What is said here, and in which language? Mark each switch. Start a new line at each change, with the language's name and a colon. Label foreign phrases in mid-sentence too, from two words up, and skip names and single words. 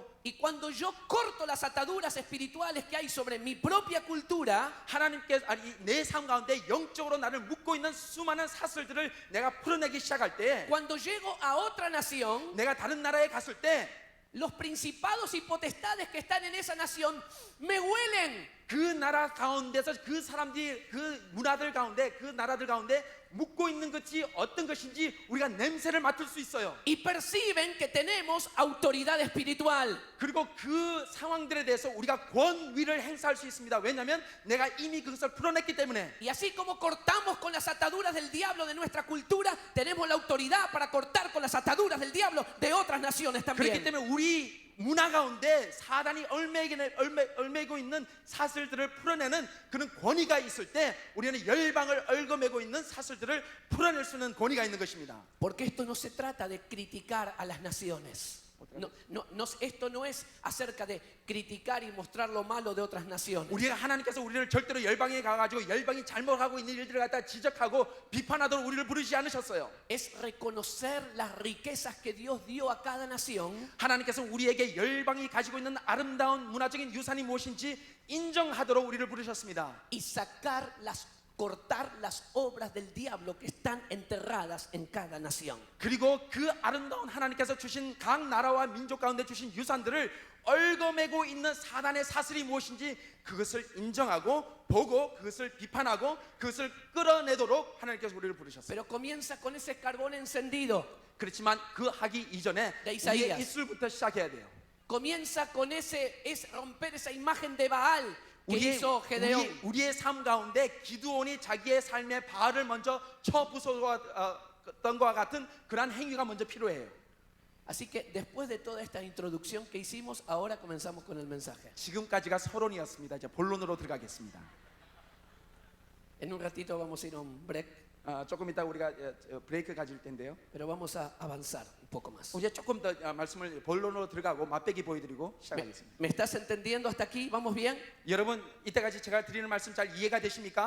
Spanish: Y cuando yo corto las ataduras espirituales que hay sobre mi propia cultura,
Korean: 하나님께서 내 삶 가운데 영적으로 나를 묶고 있는 수많은 사슬들을 내가 풀어내기 시작할 때,
Spanish: cuando llego a otra nación,
Korean: 내가 다른 나라에 갔을 때
Spanish: los principados y potestades que están en esa nación me huelen.
Korean: 그 나라 가운데서 그 사람들이 그 문화들 가운데 그 나라들 가운데 묻고 있는 것이 어떤 것인지 우리가 냄새를 맡을 수 있어요.
Spanish: Y perciben que tenemos autoridad espiritual.
Korean: 그리고 그 상황들에 대해서 우리가 권위를 행사할 수 있습니다. 왜냐하면 내가 이미 그것을 풀어냈기 때문에.
Spanish: Y así como cortamos con las ataduras del diablo de nuestra cultura, tenemos la autoridad para cortar con las ataduras del diablo de otras naciones
Korean: 그렇기
Spanish: también.
Korean: 때문에 우리 문화 가운데 사단이 얽매고 있는 사슬들을 풀어내는 그런 권위가 있을 때 우리는 열방을 얽어매고 있는 사슬들을 풀어낼 수 있는 권위가 있는 것입니다.
Spanish: Porque esto no se trata de criticar a las naciones. Esto no es acerca de criticar y mostrar lo malo de otras naciones.
Korean: 우리가 하나님께서 우리를 절대로 열방에 가가지고 열방이 잘못하고 있는 일들을 갖다 지적하고 비판하도록 우리를 부르지 않으셨어요.
Spanish: Es reconocer las riquezas que Dios dio a cada nación.
Korean: 하나님께서 우리에게 열방이 가지고 있는 아름다운 문화적인 유산이 무엇인지 인정하도록 우리를 부르셨습니다.
Spanish: Y cortar las obras del diablo que están enterradas en cada nación.
Korean: 그리고 그 아름다운 하나님께서 주신 각 나라와 민족 가운데 주신 유산들을 얽어매고 있는 사단의 사슬이 무엇인지 그것을 인정하고 보고 그것을 비판하고 그것을 끌어내도록 하나님께서 우리를 부르셨어요.
Spanish: Pero comienza con ese carbón encendido.
Korean: 그렇지만 그 하기 이전에 네, 이사이아스. 우리의 입술부터 시작해야 돼요.
Spanish: Comienza con es romper esa imagen de Baal que hizo Gedeón.
Korean: 우리의 삶 가운데 기드온이 자기의 삶의 바알을 먼저 쳐부숴던 것과 같은 그러한 행위가 먼저 필요해요.
Spanish: Así que después de toda esta introducción que hicimos, ahora comenzamos con el mensaje.
Korean: 지금까지가 서론이었습니다. 이제 본론으로 들어가겠습니다.
Spanish: En un ratito vamos a ir a un break,
Korean: 조금 이따 우리가 브레이크 가질 텐데요.
Spanish: pero vamos a avanzar un poco más.
Korean: 이제 조금 더 말씀을 본론으로 들어가고 맛배기 보여드리고 시작하겠습니다.
Spanish: ¿Me estás entendiendo hasta aquí? ¿Vamos bien?
Korean: 여러분 이때까지 제가 드리는 말씀 잘 이해가 되십니까?